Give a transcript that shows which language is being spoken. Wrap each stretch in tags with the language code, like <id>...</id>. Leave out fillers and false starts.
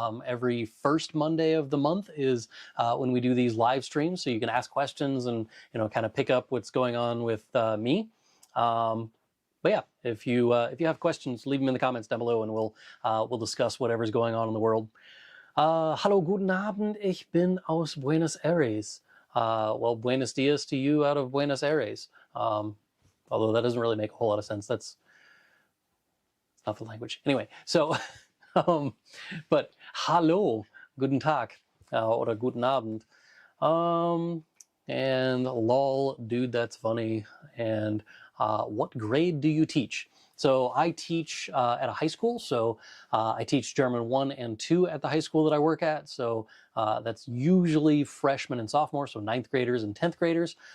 <en>Every first Monday of the month is when we do these live streams, so you can ask questions and kind of pick up what's going on with me. But yeah, if you have questions, leave them in the comments down below, and we'll discuss whatever's going on in the world.</en> <de>Hallo, guten Abend. Ich bin aus Buenos Aires.</de> <en>Well,</en> <es>buenos dias</es> <en>to you out of Buenos Aires. Although that doesn't really make a whole lot of sense. That's not the language. Anyway, so, but</en> <de>hallo, guten Tag, oder guten Abend.</de> <en>And lol, dude, that's funny. And what grade do you teach? So I teach at a high school. So I teach German 1 and 2 at the high school that I work at. So that's usually freshmen and sophomores, so 9th graders and 10th graders.</en>